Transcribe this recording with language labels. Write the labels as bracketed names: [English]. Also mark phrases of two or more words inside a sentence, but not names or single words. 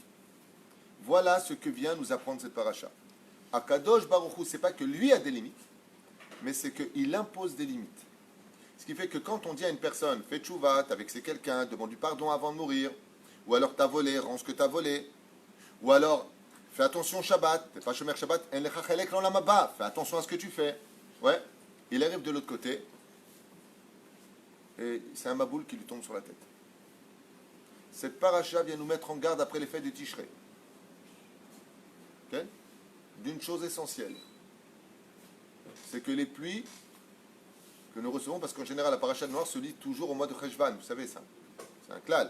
[French] Voilà ce que vient nous apprendre cette paracha. Akadosh Baruch Hu, c'est pas que lui a des limites, mais c'est qu'il impose des limites. Ce qui fait que quand on dit à une personne, fais tchouva, t'as vexé quelqu'un, demande du pardon avant de mourir, ou alors t'as volé, rends ce que t'as volé, ou alors fais attention Shabbat, t'es pas [Hebrew] שומר שבת, אין לך חלק לעולם הבא, [French] fais attention à ce que tu fais. Ouais, il arrive de l'autre côté, et c'est un maboul qui lui tombe sur la tête. Cette paracha vient nous mettre en garde après les fêtes de Tishrei. Okay? D'une chose essentielle, c'est que les pluies que nous recevons, parce qu'en général la paracha noire se lit toujours au mois de Cheshvan, vous savez ça, c'est un klal.